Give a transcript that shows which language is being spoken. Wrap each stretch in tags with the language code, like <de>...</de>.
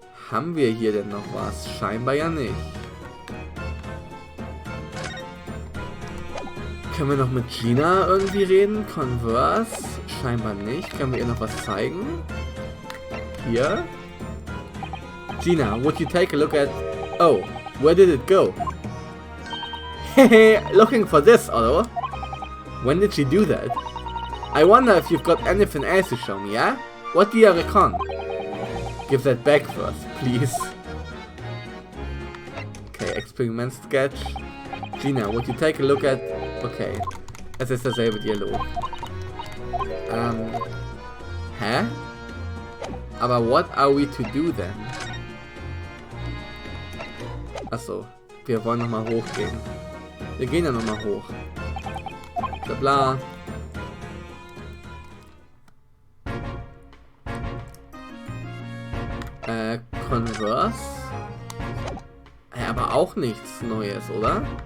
<de>Haben wir hier denn noch was? Scheinbar ja nicht. Können wir noch mit Gina irgendwie reden? Converse? Scheinbar nicht. Können wir ihr noch was zeigen? Hier.</de> <en>Gina, would you take a look at... Oh, where did it go? Hehe, looking for this, Otto. When did she do that? I wonder if you've got anything else to show me, yeah? What do you reckon? Give that back first, please. Okay, experiment sketch. Gina, would you take a look at...</en> <de>Okay, es ist derselbe Dialog. Hä? Aber</de> <en>what are we to do then?</en> <de>Achso, wir wollen nochmal hochgehen. Wir gehen ja nochmal hoch. Bla bla. Converse? Ja, aber auch nichts Neues, oder?</de>